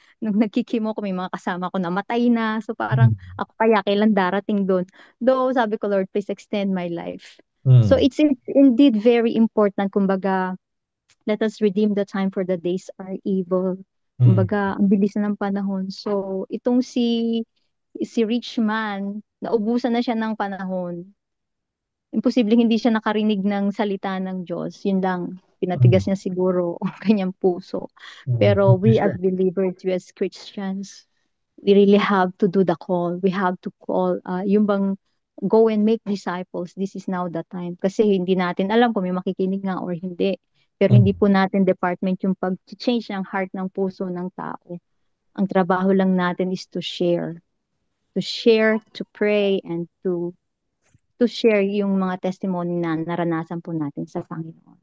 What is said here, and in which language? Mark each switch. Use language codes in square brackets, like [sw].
[tl] Nung nagkikimo ko, may mga kasama ko namatay na. So parang, ako kaya kailan darating doon. [en] Though, [tl] sabi ko, [en] Lord, please extend my life. So Mm. it's indeed very important, [tl] kumbaga, [en] let us redeem the time for the days are evil. Mm. [tl] Kumbaga, ang bilis na ng panahon. So, itong si rich man, naubusan na siya ng panahon. Imposibleng hindi siya nakarinig ng salita ng Diyos. Yun lang, pinatigas niya siguro ang kanyang puso. Mm. [en] Pero we as Sure. believers, we as Christians, we really have to do the call. We have to call, [tl] yung bang [en] go and make disciples. This is now the time. [tl] Kasi hindi natin alam kung may makikinig nga or hindi. Pero hindi Mm. po natin department yung pag-change ng heart ng puso ng tao. Ang trabaho lang natin [en] is to share. To share, to pray, and to share [tl] yung mga testimony na naranasan po natin sa Panginoon.